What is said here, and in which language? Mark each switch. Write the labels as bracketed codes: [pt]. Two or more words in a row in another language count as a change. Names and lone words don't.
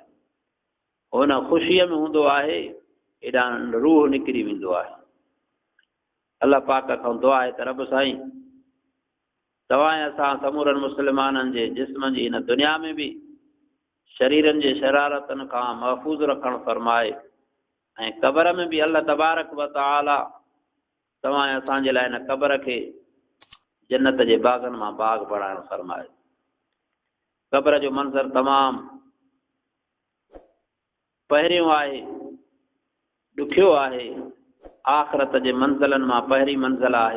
[sd] हुन ख़ुशीअ में हूंदो आहे हेॾां रूह निकिरी वेंदो आहे। अल्लाह पाक खां दुआ आहे त रब साईं तव्हां असां समूरनि मुस्लमाननि जे जिस्म जी हिन दुनिया में बि शरीरनि जे शरारतनि खां महफ़ूज़ रखणु फरमाए ऐं क़बर में बि [ar] الله تبارك وتعالى [sd] तव्हां असांजे लाइ हिन क़बर खे जन्नत जे बाग़नि मां बाग़ बणाइणु फरमाए। क़बर जो मंज़र तमामु पहिरियों आहे, ॾुखियो आहे, आख़िरत जे मंज़िलनि मां पहिरीं मंज़िल आहे।